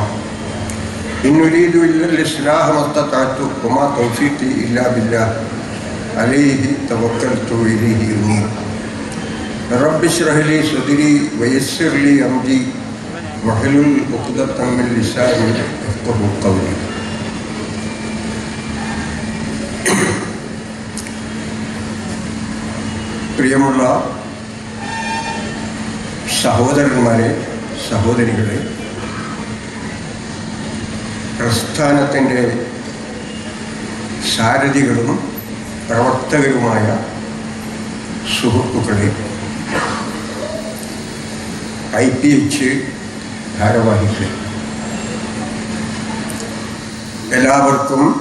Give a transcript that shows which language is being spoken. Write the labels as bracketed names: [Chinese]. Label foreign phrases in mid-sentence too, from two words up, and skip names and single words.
[Arabic] إن نريد إلا الإصلاح ما استطعت وما توفيقي إلا بالله عليه توكلت وإليه أنيب. رب اشرح لي صدري ويسر لي أمري واحلل عقدة من لساني يفقهوا قولي. [Malayalam] പ്രിയമുള്ള സഹോദരന്മാരെ, സഹോദരികളെ, പ്രസ്ഥാനത്തിൻ്റെ സാരഥികളും പ്രവർത്തകരുമായ സുഹൃത്തുക്കളെ, IPH ഭാരവാഹികളെ, എല്ലാവർക്കും